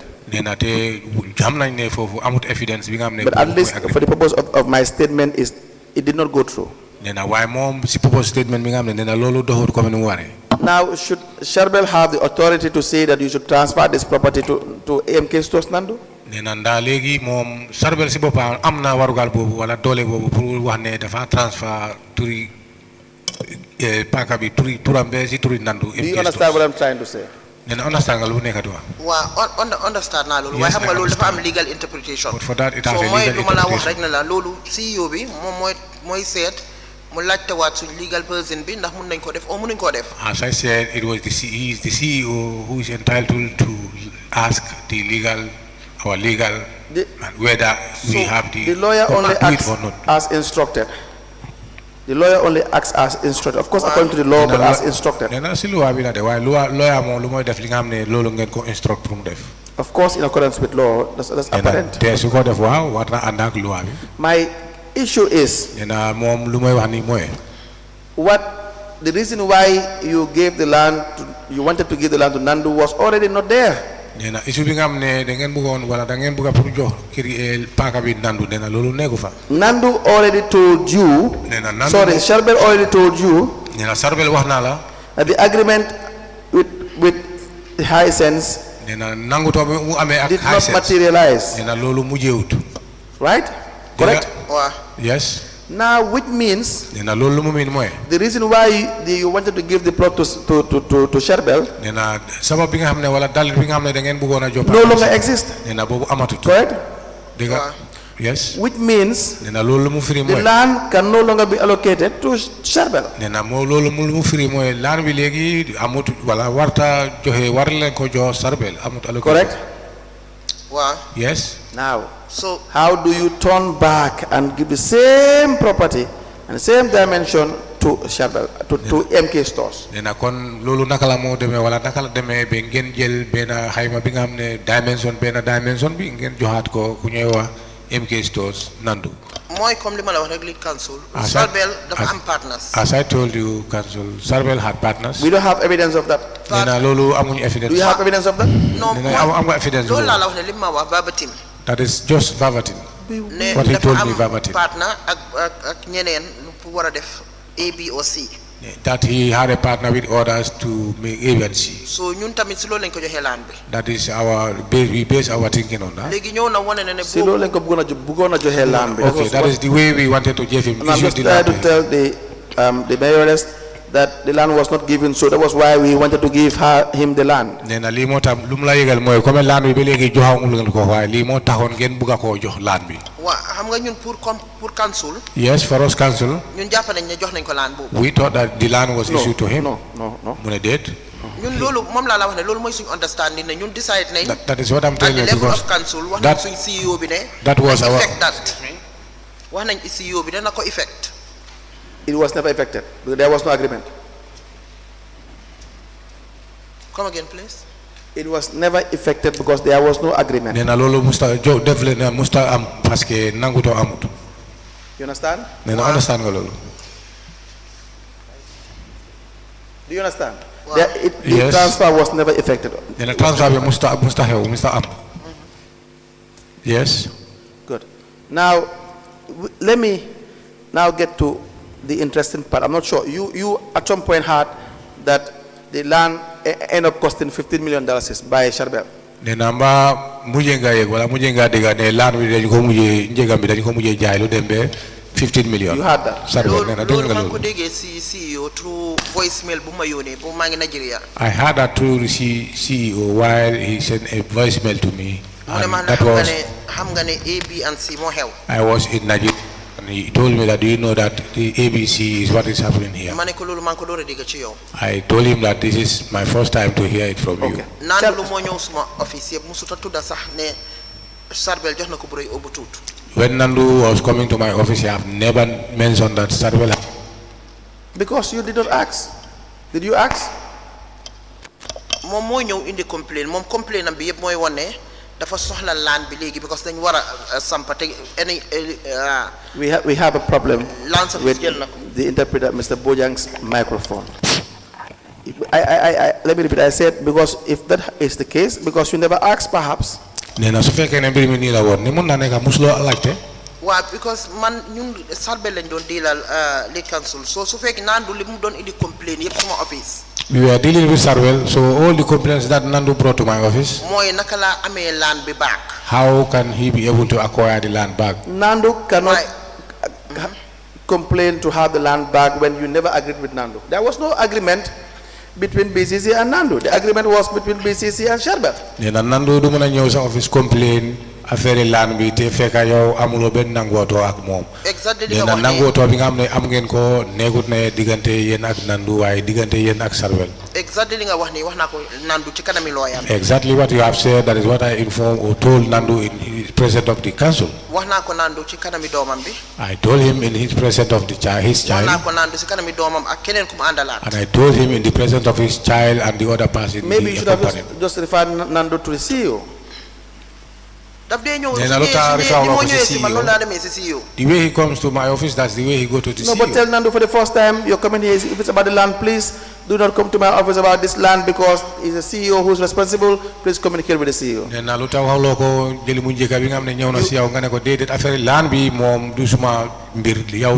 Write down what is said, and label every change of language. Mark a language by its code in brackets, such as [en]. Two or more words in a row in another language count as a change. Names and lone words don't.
[en] But at least for the purpose of my statement is it did not go through. Now, should Sharbel have the authority to say that you should transfer this property to AMK Stores Nandu? [wo] nena nda legi mom Sharbel si bopam amna warugal bobu wala dole bobu pour wax ne dafa transfer turi paka bi turi turambe si turi nandu. [en] Do you understand what I'm trying to say? [wo] nena understand nga lu nekk do understand na lolu way xam nga lolu dafa am [en] legal interpretation. But for that it has a legal [wo] moy duma la wax [en] interpretation. [wo] rek na la lolu CEO bi mom moy set mu laajte waat suñ [en] legal person [wo] bi ndax mën nañ ko def o mënuñ ko def. [en] As I said, it was the CEO who is entitled to ask our legal and whether we have the lawyer only acts or not. as instructed. The lawyer only acts as instructed. Of course, according to the law, but as instructed. [wo] nena si loi bi la de waaye lawyer moom lu mooy def li nga xam ne loolu ngeen ko instruct pour mu def. [en] Of course, in accordance with law, that's apparent. [wo] te su ko def waaw war na ànd ak loi bi. [en] My issue is [wo] nena moom lu mooy wax ni mooy. [en] the reason why you gave the land, you wanted to give the land to Nandu was already not there. [wo] nena issue bi nga xam ne da ngeen bëggoon wala da ngeen bëgg pour jox kii paaka bi Nandu nena loolu nekku fa. [en] Nandu already told you. Sorry, Sharbel already told you. [wo] nena Sharbel wax na la. [en] That the agreement with the high sense [wo] nena nangu to mu amee ak [en] did high not sense. materialize. [wo] nena loolu mujjewut. [en] Right? Correct? Yes. Now, which means [wo] nena loolu lu mu mean mooy. [en] the reason why you wanted to give the plot to Sharbel [wo] nena sabab bi nga xam ne wala dal bi nga xam ne da ngeen bëggoon a jox. [en] no longer exist. [wo] nena boobu amatut. [en] Correct? [wo] dégg nga yes. [en] Which means [wo] nena loolu lu mu firi [en] the [wo] mooy. [en] land can no longer be allocated to Sharbel. [wo] nena moo loolu lu mu firi mooy land bi léegi amut wala warta joxe war leen ko jox Sharbel amut allocation. [en] Correct? [wo] Wow. [en] Yes. Now, so how do you turn back and give the same property and the same dimension to Sharbel, to MK Stores? [wo] nena kon loolu naka la moo demee wala naka la demee ba ngeen jël benn xayma bi nga xam ne dimension bi ngeen joxaat ko ku ñuy wax MK Stores Nandu. mooy comme li ma la wax rek [en] lead counsel. [wo] Sharbel dafa am partners. [en] As I told you, counsel, Sharbel had partners. We don't have evidence of that. [wo] nena loolu amuñu evidence. [en] Do you have evidence of that? No, [wo] am nga evidence. loolu laa la wax ne li ma wax verbatim. [en] That is just verbatim. [wo] ne [en] What he [wo] dafa [en] told me [wo] am [en] verbatim. [wo] partner ak ñeneen pour war a def A, B or C. [en] That he had a partner with others to make A and C. [wo] so ñun tamit si loolu lañ ko joxee laan bi. [en] That is our base. We base our thinking on that. [wo] léegi ñëw na wane ne Si loolu lañ ko bëggoon a joxe land bi. [en] Okay, that is the way we wanted to give him. And I'm just trying to tell the mayoress that the land was not given, so that was why we wanted to give him the land. [wo] nena lii moo tax lu mu la yëgal mooy comme land bi ba léegi joxawul ngeen ko waaye lii moo taxoon ngeen bëgg a koo jox land bi. waa xam nga ñun pour council. [en] Yes, for us council. [wo] ñun jàpp nañ ne jox nañ ko laan boobu. [en] We thought that the land was issued to him. No. [wo] mu ne déet. ñun loolu moom laa la wax ne loolu mooy suñu understanding ne ñun decide nañ. [en] That is what I'm telling you at the level because of council [wo] wax nañ suñ CEO bi ne. [en] that was our. effect that [wo] wax nañ CEO bi dana ko effect. [en] It was never effected because there was no agreement. Come again, please. It was never effected because there was no agreement. [wo] nena loolu musta am parce que nanguto amut. [en] You understand? [wo] nena understand nga loolu. [en] Do you understand? [wo] Wow. [en] The Yes. transfer was never effected. [wo] nena transfer bi musta xew musta am. [en] Yes. Good. Now, let me now get to the interesting part. I'm not sure. You at some point heard that the land end up costing $15 million by Sharbel. [wo] nena mba mujjee nga yegg wala mujjee nga dégg ne land bi dañ ko mujjee njëgam bi dañ ko mujjee jaay lu dem ba 15 million. [en] You heard that? [wo] Sharbel nena dégg nga loolu maa ngi ko loolu. déggee si CEO [en] through voicemail [wo] bu ma yónnee bu maa ngi Nigeria. [en] I heard that through the CEO while he sent a voicemail to me. [wo] mu ne ma [en] And that was [wo] xam nga ne A, B and C moo xew. [en] I was in Nigeria and he told me that do you know that the ABC is what is happening here. [wo] ma ne ko loolu maa ngi ko door a dégg ci yow. [en] I told him that this is my first time to hear it from you. [wo] naan lu moo ñëw suma office yëpp musuta tudda sax ne Sharbel jox na ko bu rëy obu tuut. [en] When Nandu was coming to my office, I have never mentioned that Sharbel. Because you did not ask. Did you ask? [wo] moom moo ñëw indi complaint moom complaint am bi yëpp mooy wane dafa soxla land bi léegi because dañ war a sampa te any [en] We have a problem [wo] land sa [en] with [wo] jël na ko. [en] the interpreter, Mr. Bojang's microphone. Let me repeat. I said because if that is the case, because you never asked, perhaps. [wo] Nena su fekkee ne mbir mi nii la woon ni mun naa nekk musuloo laajte. waaw because man ñun Sharbel lañ doon diilal [en] lead council [wo] so su fekkee naan du li mu doon indi complaint yëpp suma office. [en] We were dealing with Sarwell, so all the complaints that Nandu brought to my office, [wo] mooy naka la amee land bi back. [en] how can he be able to acquire the land back? Nandu cannot complain to have the land back when you never agreed with Nandu. There was no agreement between BCC and Nandu. The agreement was between BCC and Sherbet. [wo] Nena Nandu du mëna ñëw sa office complain affaire land bi te fekka yow amulo ben nangoto ak mom. Exactly li Nena nga wax nangoto bi nga am ne am ngeen ko negut ne digante yeen ak Nandu waye digante yeen ak Sarwell. exactly li nga wax ni wax naa ko Nandu ci kanami looyam. [en] Exactly what you have said, that is what I informed or told Nandu in his presence of the council. [wo] wax naa ko Nandu ci kanami doomam bi. [en] I told him in his presence of the his [wo] wax naa [en] child, [wo] ko Nandu ci kanami doomam ak keneen ku mu àndalaat. [en] and I told him in the presence of his child and the other person. Maybe you should have accompanied. just referred Nandu to the CEO. [wo] daf dee ñëw Nee na lu tax si [en] referral [wo] moo ko si ñëwee si man [en] CEO. [wo] loolu laa demee si CEO. [en] The way he comes to my office, that's the way he go to the No, CEO. but tell Nandu for the first time, you're coming here, if it's about the land, please do not come to my office about this land because he's a CEO who's responsible. Please communicate with the CEO. [wo] nee na lu tax waxloo ko jëli mu njëkk bi nga xam ne ñëw na si yow nga ne ko déedéet affaire land bi moom du suma mbir yow.